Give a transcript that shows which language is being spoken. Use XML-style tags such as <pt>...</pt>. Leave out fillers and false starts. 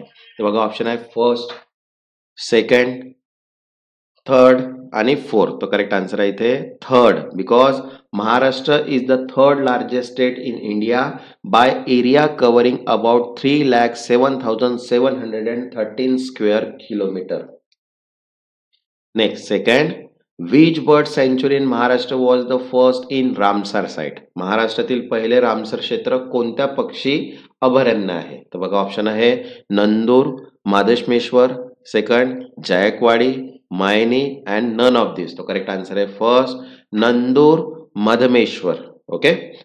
<mr>तर बघा, ऑप्शन आहे फर्स्ट, सेकंड, थर्ड आणि फोर्थ. तो करेक्ट आन्सर आहे इथे third,</mr> <en>Because Maharashtra is the third largest state in India by area covering about 3,07,713 square kilometre. Next, second, which bird sanctuary in Maharashtra was the first in Ramsar site?</en> <mr>महाराष्ट्रातील पहिले Ramsar क्षेत्र कोणत्या पक्षी अभयारण्य आहे? तर बघा, ऑप्शन आहे Nandur, माधेश्मेश्वर, second Jayakwadi, Mayani and</mr> <en>None of this.</en> <mr>तो करेक्ट आन्सर आहे फर्स्ट, नंदूर मधमेश्वर. ओके.</mr>